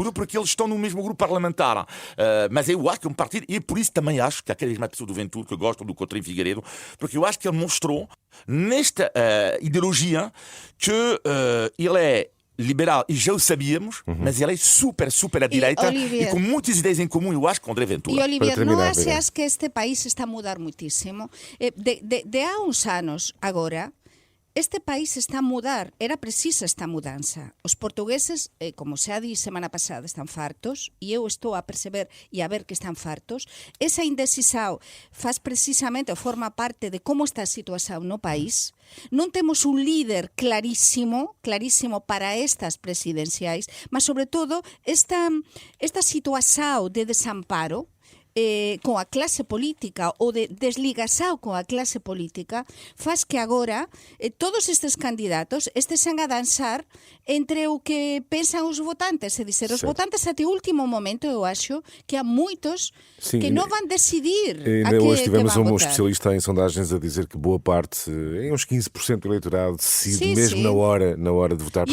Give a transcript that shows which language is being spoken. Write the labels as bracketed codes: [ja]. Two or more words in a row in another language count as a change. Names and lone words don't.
[pt] curioso porque eles estão no mesmo grupo parlamentar. Mas eu acho que é um partido, e por isso também acho que aquelas mais pessoas do Ventura que gostam do Coutinho Figueiredo, porque eu acho que ele mostrou nesta ideologia que ele é liberal, e já o sabíamos, mas ele é super à direita Olivier, e com muitas ideias em comum, eu acho, com André Ventura. E Olivier, Para não terminar, achas que este país está a mudar muitíssimo? De há uns anos agora, este país está a mudar, era precisa esta mudança. [gl] Os portugueses, como xa di semana pasada, están fartos, e eu estou a perceber e a ver que están fartos. Esa indecisão faz precisamente, ou forma parte de como está a situación no país. Non temos un líder clarísimo para estas presidenciais, mas sobre todo esta situación de desamparo con a clase política ou de desligação con a clase política faz que agora todos estes candidatos estesen a dançar entre o que pensan os votantes, é dizer, os [pt] Certo. votantes até o último momento eu acho que há muitos Sim, que não vão decidir a Ainda que, hoje tivemos que vão um votar. especialista em sondagens a dizer que boa parte, em uns 15% do eleitorado, decide Sim, mesmo sim. na hora de votar.